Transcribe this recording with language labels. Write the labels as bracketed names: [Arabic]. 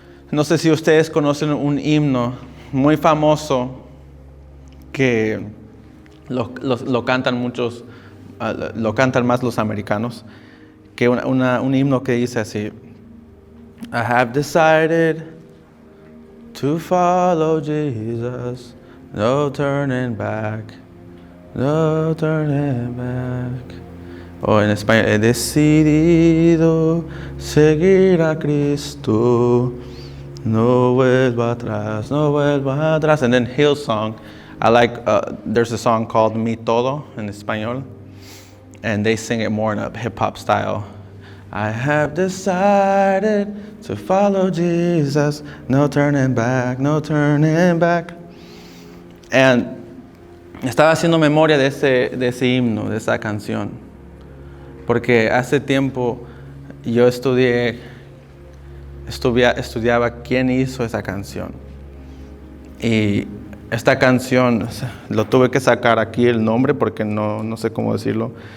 [Spanish] No sé si ustedes conocen un himno muy famoso que lo cantan muchos, lo cantan más los americanos, que un himno que dice así: [English] I have decided to follow Jesus, no turning back, no turning back. [Spanish] O en español, he decidido seguir a Cristo, no vuelva atrás, no vuelva atrás. [English] And then Hillsong, I like, there's a song called Mi Todo in español, and they sing it more in a hip-hop style. I have decided to follow Jesus, no turning back, no turning back. [Spanish] And estaba haciendo memoria de ese himno, de esa canción. Porque hace tiempo yo estudiaba quién hizo esa canción. Y esta canción, lo tuve que sacar aquí el nombre porque no sé cómo decirlo.